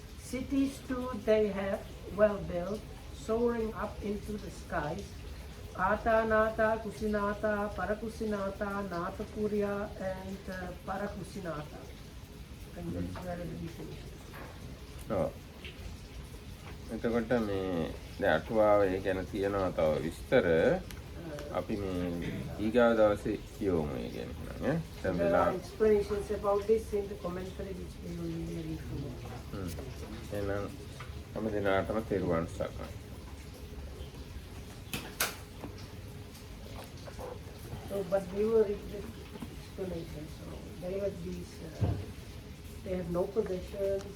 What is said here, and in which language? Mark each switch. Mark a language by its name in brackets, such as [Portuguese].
[English] Cities too they have, well built, soaring up into the skies. Atanata, Kusinata, Parakusinata, Natapurya, and Parakusinata. And that's where it finishes. [Sinhala] ඔව්. එතකොට මේ දැන් අටුවාව ඒ ගැන තියෙනවා තව විස්තර. අපි මේ ඊගාව දවසේ කියවමු ඒ ගැන. ඈ දැන් [English] There [Sinhala] වෙලා [English] are explanations about this in the commentary which we will read from. [Sinhala] එහෙනම් හැම දිනකටම තෙරුවන් සරණයි. [English] So, but we will read the explanation. So, they have these, they have no possessions,